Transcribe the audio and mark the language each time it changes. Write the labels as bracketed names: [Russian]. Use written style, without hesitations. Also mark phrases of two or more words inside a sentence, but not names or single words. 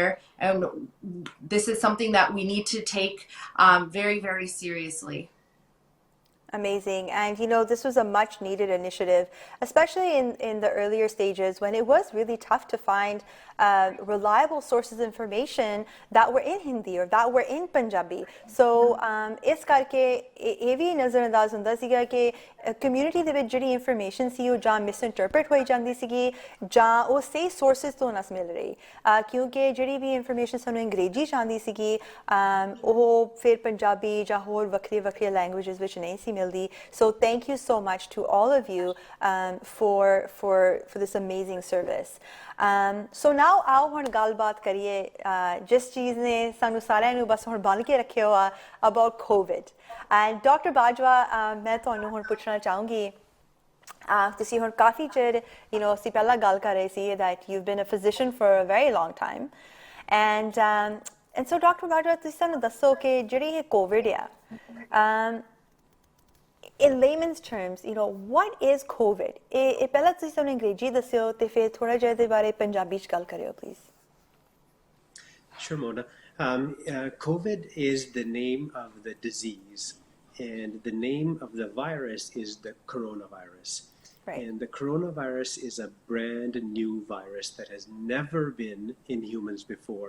[English] And this is something that we need to take very, very seriously. Amazing. And this was a much needed initiative, especially in the earlier stages when it was really tough to find reliable sources of information that were in Hindi or that were in Punjabi. [Punjabi] So ਇਸ ਕਰਕੇ ਇਹ ਵੀ ਨਜ਼ਰਅੰਦਾਜ਼ ਹੁੰਦਾ ਸੀਗਾ ਕਿ ਕਮਿਊਨਿਟੀ ਦੇ ਵਿੱਚ ਜਿਹੜੀ ਇਨਫੋਰਮੇਸ਼ਨ ਸੀ ਉਹ ਜਾਂ ਮਿਸਇੰਟਰਪ੍ਰੀਟ ਹੋਈ ਜਾਂਦੀ ਸੀਗੀ ਜਾਂ ਉਹ ਸਹੀ ਸੋਰਸਿਸ ਤੋਂ ਨਾ ਮਿਲ ਰਹੀ ਕਿਉਂਕਿ ਜਿਹੜੀ ਵੀ ਇਨਫੋਰਮੇਸ਼ਨ ਸਾਨੂੰ ਅੰਗਰੇਜ਼ੀ 'ਚ ਆਉਂਦੀ ਸੀਗੀ ਉਹ ਫਿਰ ਪੰਜਾਬੀ ਜਾਂ ਹੋਰ ਵੱਖਰੀਆਂ ਲੈਂਗੁਏਜਸ ਵਿੱਚ ਨਹੀਂ ਸੀ ਮਿਲਦੀ [English] so thank you so much to all of you for this amazing service. So now [Punjabi] ਆਓ ਹੁਣ ਗੱਲਬਾਤ ਕਰੀਏ ਜਿਸ ਚੀਜ਼ ਨੇ ਸਾਨੂੰ ਸਾਰਿਆਂ ਨੂੰ ਬਸ ਹੁਣ ਬੰਨ੍ਹ ਕੇ ਰੱਖਿਆ ਹੋਇਆ about COVID. [English] And Dr. Bajwa, [Punjabi] ਮੈਂ ਤੁਹਾਨੂੰ ਹੁਣ ਪੁੱਛਣਾ ਚਾਹੂੰਗੀ ਤੁਸੀਂ ਹੁਣ ਕਾਫੀ ਚਿਰ ਅਸੀਂ ਪਹਿਲਾਂ ਗੱਲ ਕਰ ਰਹੇ ਸੀ [English] that you've been a physician for a very long time and so Dr. [Punjabi] Bajwa ਤੁਸੀਂ ਸਾਨੂੰ ਦੱਸੋ ਕਿ ਜਿਹੜੀ ਇਹ COVID ਆ [English] in layman's terms, what is COVID? [Punjabi] ਇਹ ਪਹਿਲਾਂ ਤੁਸੀਂ ਸਾਨੂੰ ਅੰਗਰੇਜ਼ੀ ਦੱਸਿਓ ਤੇ ਫਿਰ ਥੋੜਾ ਜਿਹਾ ਇਹਦੇ ਬਾਰੇ ਪੰਜਾਬੀ 'ਚ ਗੱਲ ਕਰਿਓ please. [English] Sure, Mona. COVID is the name of the disease, and the name of the virus is the coronavirus. Right. And the coronavirus is a brand new virus that has never been in humans before.